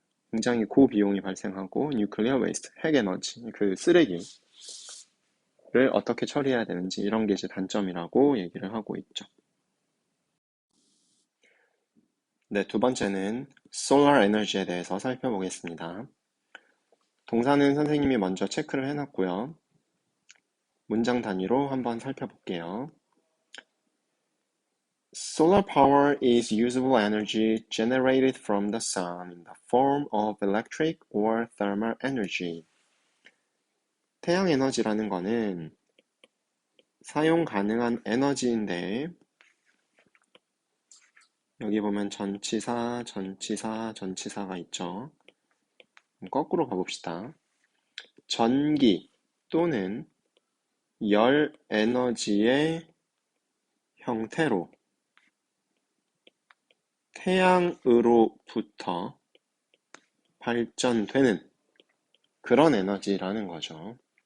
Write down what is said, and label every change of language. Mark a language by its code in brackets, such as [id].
[ko] 굉장히 고비용이 발생하고 nuclear waste, 핵 에너지, 그 쓰레기를 어떻게 처리해야 되는지 이런 게 이제 단점이라고 얘기를 하고 있죠. 네, 두 번째는 solar energy에 대해서 살펴보겠습니다. 동사는 선생님이 먼저 체크를 해놨고요. 문장 단위로 한번 살펴볼게요. [en] Solar power is usable energy generated from the sun in the form of electric or thermal energy. [ko] 태양 에너지라는 거는 사용 가능한 에너지인데, 여기 보면 전치사, 전치사, 전치사가 있죠. 거꾸로 가봅시다. 전기 또는 열 에너지의 형태로 태양으로부터 발전되는 그런 에너지라는 거죠.